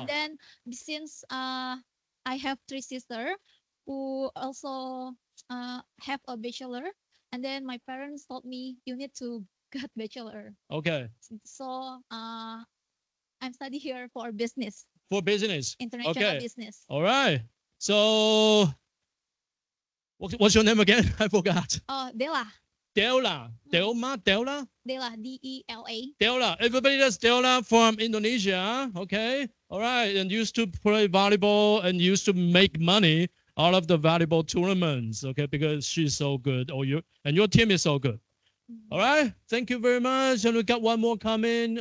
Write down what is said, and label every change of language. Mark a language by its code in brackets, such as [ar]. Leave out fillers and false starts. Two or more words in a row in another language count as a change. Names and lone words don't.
[en] And then since I have 3 sisters who also have a bachelor, and then my parents told me you need to get bachelor. Okay, So I'm study here for business, for business. international Okay. business. All right. So, what's your name again? I forgot. Oh, Dela, Dela. Delma. Dela. Dela, DELA. Dela. Everybody that's Dela from Indonesia. Okay. All right. And used to play volleyball and used to make money out of the volleyball tournaments. Okay. Because she's so good. Or you and your team is so good. All right. Thank you very much. And we got one more coming.